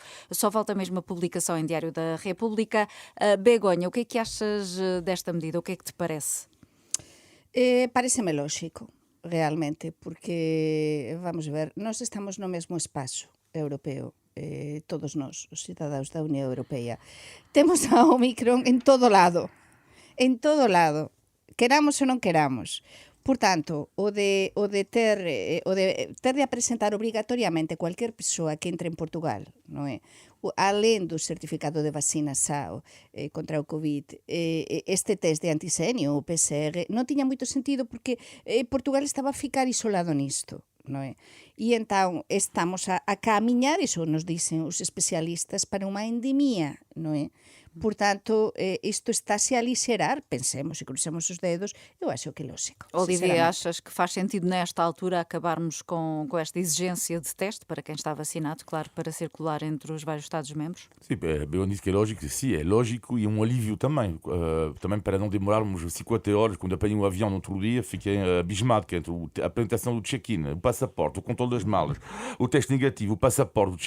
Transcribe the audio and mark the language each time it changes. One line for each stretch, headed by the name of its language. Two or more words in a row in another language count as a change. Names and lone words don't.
Portuguese: Só falta mesmo a publicação em Diário da República. Begonha, o que é que achas desta medida? O que é que te parece? Parece-me lógico, realmente, porque, vamos ver, nós estamos no mesmo espaço europeo, todos nós, os cidadãos da União Europeia.
Galician: Temos a Omicron en todo lado, queramos ou non queramos. Portanto, o de ter de apresentar obrigatoriamente cualquier persoa que entre en Portugal, non é? Alén do certificado de vacinação contra o Covid, este test de antisenio, o PCR, non tiña moito sentido porque Portugal estaba a ficar isolado nisto. Non é? E então estamos a camiñar, iso nos dicen os especialistas, para unha endemia, non é?
Portuguese: Portanto, isto está-se a aligerar, pensemos e crucemos os dedos, eu acho que é lógico. Olivia, achas que faz sentido nesta altura acabarmos com esta exigência de teste para quem está vacinado, claro, para circular entre os vários Estados-membros? Sim, eu disse que é lógico, sim, é lógico e um alívio também. Também para não demorarmos 50 horas, quando apanhei um avião no outro dia, fiquei abismado que entre a apresentação do check-in, o passaporte, o controle das malas, o teste negativo, o passaporte, o check-in.